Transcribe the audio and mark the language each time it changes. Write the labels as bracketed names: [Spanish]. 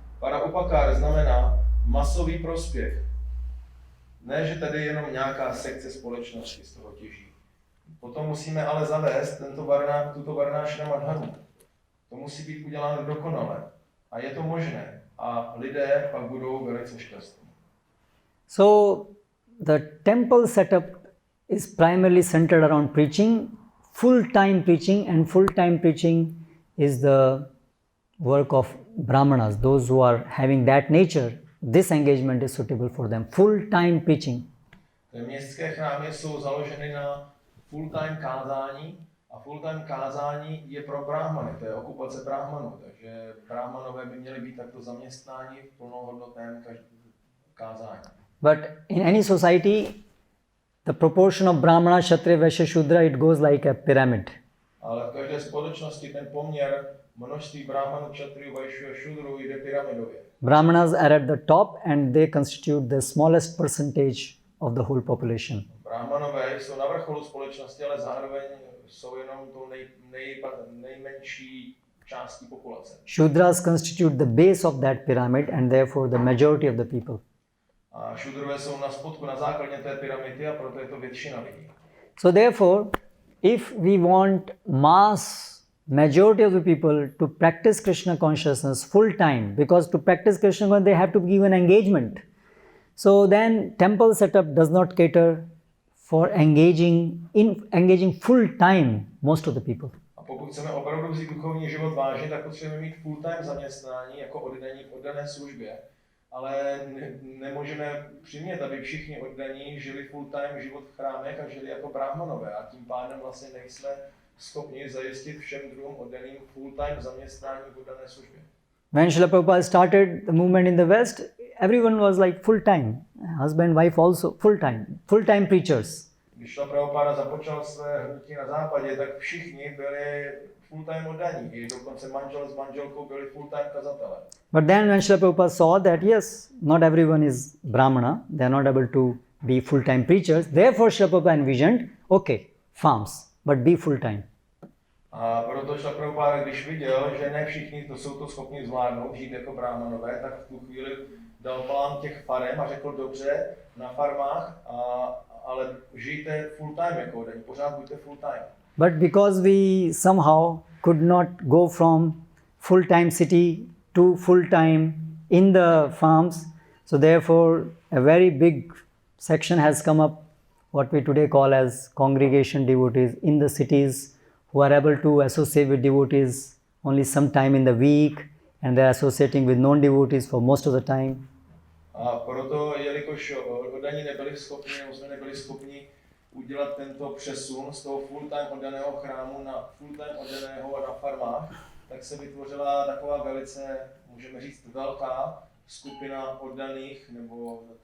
[Czech] Paraupakár znamená masový prospěch. Ne, že tady je jenom nějaká sekce společnosti z toho těží. Potom musíme ale zavést tuto Varnashrama Dharmu. To musí být uděláno dokonale. A je to možné. A lidé pak budou velice šťastní. [English] So, the temple setup is primarily centered around preaching, full-time preaching, and full-time preaching is the work of brahmanas, those who are having that nature. This engagement is suitable for them. Full-time preaching. [Czech] Městské chrámy jsou založeny na full-time kázání a full-time kázání je pro brahmany, to je okupace brahmanů, takže brahmanové by měli být takto zaměstnáni v plnohodnotném kázání. [English] But in any society, the proportion of brahmana, kshatriya, vaishya, shudra, it goes like a pyramid. [Czech] Ale v každé společnosti ten poměr množství brahmanů, kshatriyu, vaishya, shudru jde pyramidově. [English] Brahmanas are at the top and they constitute the smallest percentage of the whole population. [Czech] Brahmanové jsou na vrcholu společnosti, ale zároveň jsou jenom tou nejmenší částí populace. [English] Shudras constitute the base of that pyramid and therefore the majority of the people. [Czech] A šudrové jsou na spodku, na základě té pyramidy a proto je to většina lidí. [English] So therefore, if we want mass majority of the people to practice Krishna consciousness full time, because to practice Krishna consciousness they have to give an engagement. So then temple setup does not cater for engaging full time most of the people. [Czech] A pokud chceme opravdu vzít duchovní život vážně, tak potřebujeme mít full time zaměstnání jako oddaní v oddané službě. Ale nemůžeme přimět, aby všichni oddaní žili full time život v chrámech a žili jako brahmanové. A tím pádem vlastně nejsme schopni zajistit všem druhům oddaným full time zaměstnání v oddané službě. [English] When Srila Prabhupada started the movement in the West, everyone was like full time. Husband, wife also full time preachers. [Czech] Když Srila Prabhupada započal své hnutí na západě, tak všichni byli full time oddaní. I dokonce manžel s manželkou byli full time kazatelé. [English] But then when Srila Prabhupada saw that yes, not everyone is Brahmana, they are not able to be full time preachers, therefore Srila Prabhupada envisioned, okay, farms, but be full time. [Czech] A proto Srila Prabhupada, když viděl, že ne všichni to jsou to schopni zvládnout, žít jako brahmanové, tak v tu chvíli dal plán těch farem a řekl dobře, na farmách, ale žijte full time jako oddaní, pořád buďte full time. [English] But because we somehow could not go from full-time city to full-time in the farms, so therefore a very big section has come up, what we today call as congregation devotees in the cities, who are able to associate with devotees only some time in the week, and they are associating with non-devotees for most of the time. [Czech] A proto, jelikož oddaní nebyli schopni, nebo jsme nebyli schopni udělat tento přesun z toho full-time oddaného chrámu na full-time oddaného na farmách, tak se vytvořila taková velice, můžeme říct, velká skupina oddaných, nebo